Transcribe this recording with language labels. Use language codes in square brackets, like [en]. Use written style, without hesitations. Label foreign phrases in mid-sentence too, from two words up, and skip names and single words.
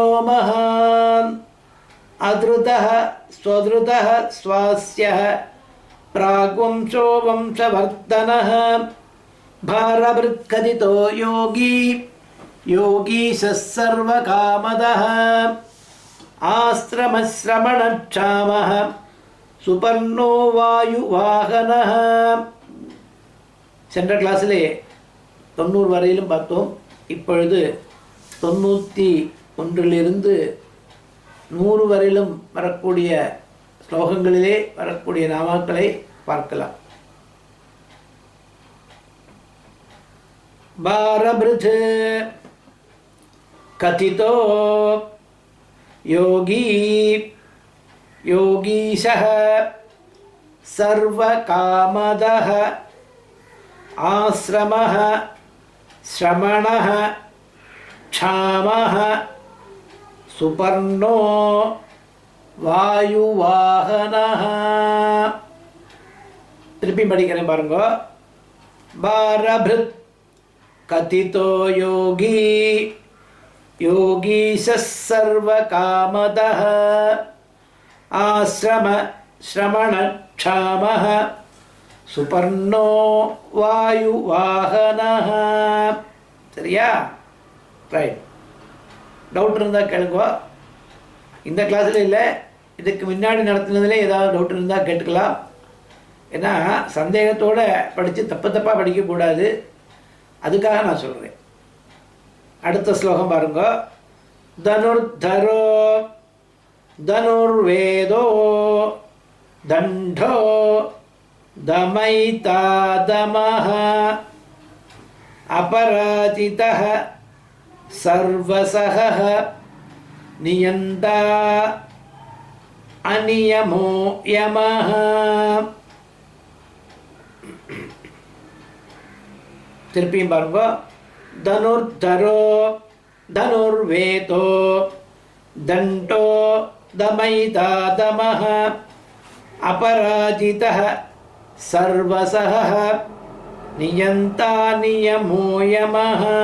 [sa] महान् अधृतः स्वधृतः स्वास्यः प्राग्वंशो वंशवर्धनः भारभृत्कथितो योगी योगीशः सर्वकामदः आश्रमश्रमणक्षामः सुपर्णो वायुवाहनः. [ta] சென்ற கிளாஸிலே 90 வரையிலும் பார்த்தோம். இப்பொழுது 91லிருந்து 100 வரையிலும் வரக்கூடிய ஸ்லோகங்களிலே வரக்கூடிய நாமாக்களை பார்க்கலாம். [sa] भारभृत् कथितो योगी योगीशः सर्वकामदः आश्रमः श्रमणः क्षामः सुपर्णो वायुवाहनः. [ta] திருப்பி படிக்கிறேன் பாருங்க. [sa] भारभृत् कथितो योगी योगीशः सर्वकामदः आश्रम श्रमण क्षामः सुपर्णो वायुवाहनः. [ta] சரியா? ரைட். டவுட் இருந்தால் கேளுங்க. இந்த கிளாஸில் இல்லை, இதுக்கு முன்னாடி நடத்துனதில் ஏதாவது டவுட் இருந்தால் கேட்டுக்கலாம். ஏன்னா சந்தேகத்தோடு படித்து தப்பாக படிக்கக்கூடாது. அதுக்காக நான் சொல்கிறேன். அடுத்த ஸ்லோகம் பாருங்க. [sa] தனுர்தரோ धनुर्वेदो दंडो दमयिता दमः अपराजितः सर्वसहः नियन्ता अनियमो यमः. [ta] திருப்பியும் பாருங்க. [sa] धनुर्धरो धनुर्वेदो दण्डो दमयिता दमः अपराजितः सर्वसहः नियन्ता नियमो यमः.